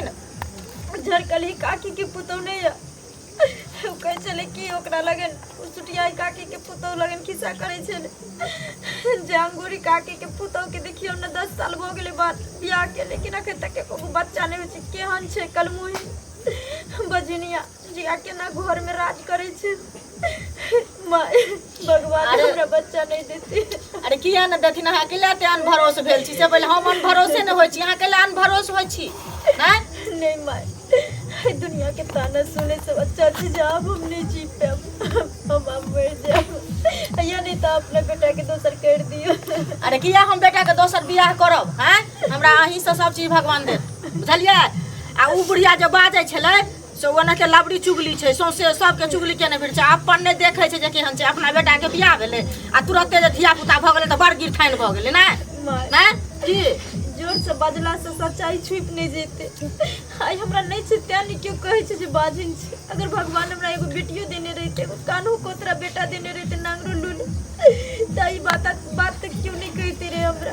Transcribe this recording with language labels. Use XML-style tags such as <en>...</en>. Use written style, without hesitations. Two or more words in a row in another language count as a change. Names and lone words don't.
<mai>झरकली काकी के पुतौ नहीं है कहे चले कि ओकरा लगन सुटियाई काकी के पुतौ लगन खिस्सा करे छले जांगुरी काकी के पुतौ के देखियो न 10 साल भ गेले बाद बियाह के लेकिन अखन तक एको बच्चा नहीं होय छै केहन छै कलमुही बजनिया जिया के ना घर में राज करे छै भगवान हमरा बच्चा नहीं देते अरे किया न देथिन अहाँ के लाते अनभरोस भेल छी से पहिले हम अनभरोसे न होय छी अहाँ के ला अनभरोस होय छी हैं नहीं माय दुनिया के ताना सुने से अच्छा अच्छे जब हम नहीं जी पे हम मर जाब या नहीं तो अपना बेटा के दोसर कर दियो अरे किया हम बेटा के दोसर बियाह करब हैं हमरा अहीं से सब चीज भगवान दे बुझलिए आ उ बुढ़िया जो बाजै छले से ओना के लबड़ी चुगली छै सौसे सबके चुगली केने फिर छै अपन नहीं देखे छै जे केहन छै अपना बेटा के बियाह भेले आ तुरंते जे धिया पुता भ गेले त बड़ गिरठाइन भ गेले ना की जोर से बजला से सच्चाई छुप नहीं जेते आई हमरा नहीं छै त्या नहीं क्यों कहे छै जे बाजिन छै अगर भगवान हमरा एगो बेटियो देने रहते एगो कान्हू कोतरा बेटा देने रहते नांगरो लूल ताई बात तक क्यों नहीं कहते रे हमरा</mai>